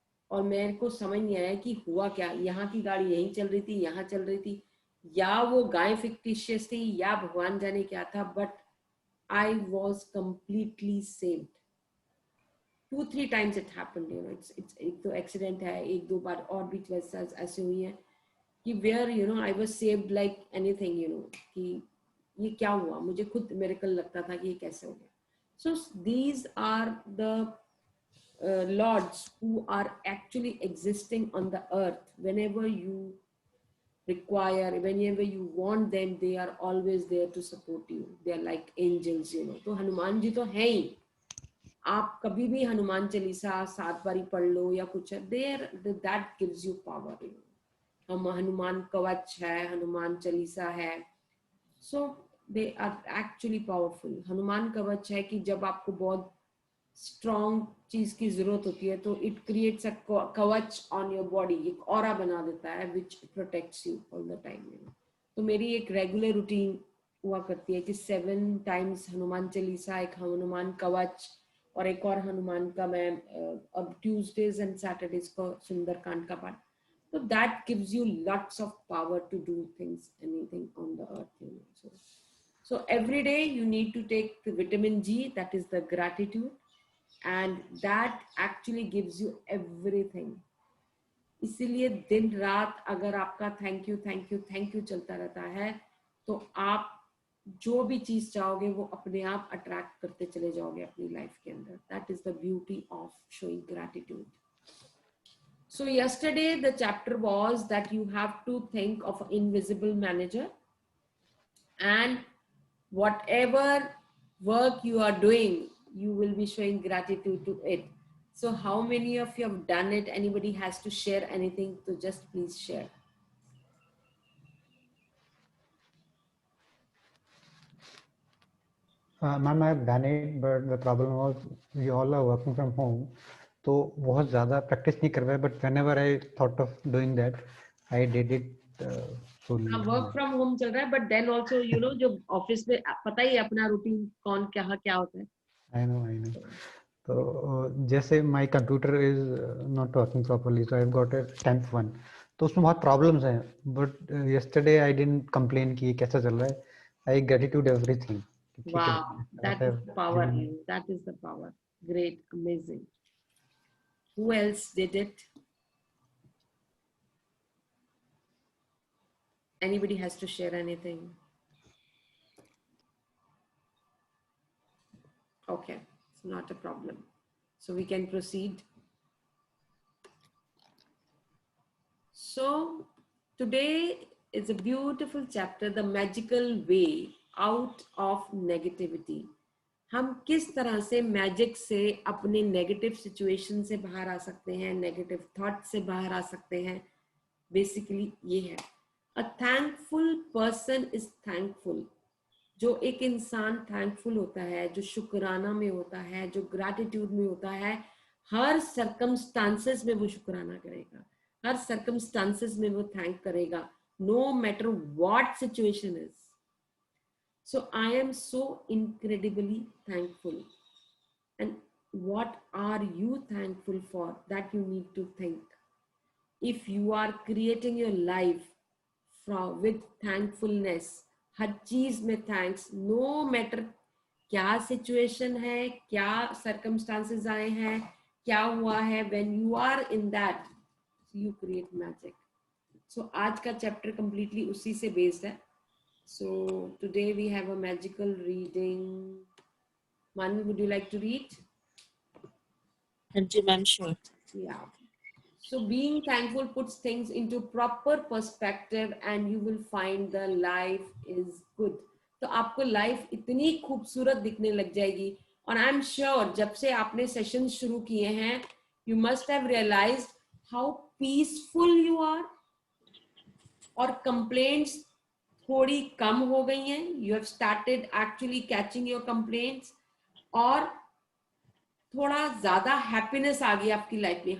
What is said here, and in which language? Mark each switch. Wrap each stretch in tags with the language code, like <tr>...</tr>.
<hi>और मेरे को समझ नहीं आया कि हुआ क्या, यहाँ की गाड़ी यहीं चल रही थी, यहाँ चल रही थी, या वो गाय फिक्टिशियस थी, या भगवान जाने क्या था,</hi> <en>But I was completely saved. 2-3 times it happened,</en> <hi>it's एक तो एक्सीडेंट है, एक दो बार और भी ऐसे हुई है कि</hi> <en>where I was saved like anything,</en> <hi>कि ये क्या हुआ, मुझे खुद मिरेकल लगता था कि ये कैसे हो गया।</hi> <en>So these are the lords who are actually existing on the earth. Whenever you require, whenever you want them, they are always there to support you. They are like angels,</en> <hi>तो हनुमान जी तो हैं ही, आप कभी भी हनुमान चालीसा 7 बारी पढ़ लो या कुछ है,</hi> <en>There that gives you power.</en> <hi>हम हनुमान कवच है, हनुमान चालीसा है,</hi> <en>So they are actually powerful.</en> <hi>Hanuman कवच है कि जब आपको बहुत स्ट्रॉन्ग चीज की जरूरत होती है तो</hi> <en>it creates a kavach on your body,</en> <hi>एक ऑरा बना देता है</hi> <en>Which protects you all the time.</en> <hi>तो मेरी एक रेगुलर रूटीन हुआ करती है कि 7 टाइम्स हनुमान चालीसा, एक हनुमान कवच, और एक और हनुमान का मैं अब ट्यूसडेज एंड सैटरडेज को सुंदरकांड का पाठ,</hi> <en>so that gives you lots of power to do things, anything on the earth. So every day you need to take the vitamin G, that is the gratitude, and that actually gives you everything.</en> <hi>इसीलिए दिन रात अगर आपका thank you thank you thank you चलता रहता है तो आप जो भी चीज चाहोगे वो अपने आप अट्रैक्ट करते चले जाओगे अपनी लाइफ के अंदर।</hi> <en>That is the beauty of showing gratitude. So yesterday the chapter was that you have to think of an invisible manager, and whatever work you are doing, you will be showing gratitude to it. So how many of you have done it? Anybody has to share anything, so just please share. Ma'am, I've done it, but the problem was we all are working from home.</en> <hi>तो बहुत ज़्यादा practice नहीं कर पाए,</hi> <en>But whenever I thought of doing that, I did it fully.</en> <hi>Work from home चल रहा है,</hi> <en>but then also</en> <hi>जो ऑफिस में पता ही अपना रूटीन कौन क्या होता है।</hi> <en>I know. तो जैसे my computer is not working properly, so I've got a temp one.</en> <hi>तो उसमें बहुत problems हैं,</hi> <en>but yesterday I didn't complain</en> <hi>कि कैसा चल रहा है.</hi> <en>I gratitude everything. Wow, that is the power. That is the power. Great, amazing. Who else did it? Anybody has to share anything? Okay, it's not a problem. So we can proceed. So today is a beautiful chapter, the magical way out of negativity.</en> <hi>हम किस तरह से magic से अपने negative situation से बाहर आ सकते हैं, नेगेटिव थॉट से बाहर आ सकते हैं, बेसिकली ये है।</hi> <en>A thankful person is thankful.</en> <hi>जो एक इंसान थैंकफुल होता है, जो शुक्राना में होता है, जो ग्रैटिट्यूड में होता है, हर सर्कमस्टांसेस में वो शुक्राना करेगा, हर सर्कमस्टांसेस में वो थैंक करेगा,</hi> <en>No matter what situation is. So I am so incredibly thankful. And what are you thankful for? That you need to think. If you are creating your life with thankfulness.</en> <hi>हर चीज में thanks, no matter क्या situation है, क्या circumstances आए हैं, क्या हुआ है,</hi> <en>when you are in that you create magic.</en> <hi>So आज का चैप्टर completely उसी से based है.</hi> <en>So today we have a magical reading. Manu, would you like to read? Hanji ma'am, sure. Yeah. So being thankful puts things into proper perspective and you will find the life is good.</en> <hi>तो आपको life इतनी खूबसूरत दिखने लग जाएगी. और</hi> <en>I am sure</en> <hi>जब से आपने सेशन शुरू किए हैं,</hi> <en>You must have realised how peaceful you are.</en> <hi>और कंप्लेंट्स थोड़ी कम हो गई हैं.</hi> <en>you have started actually catching your complaints</en> <hi>और थोड़ा ज्यादा हैप्पीनेस आ गई आपकी लाइफ में.</hi>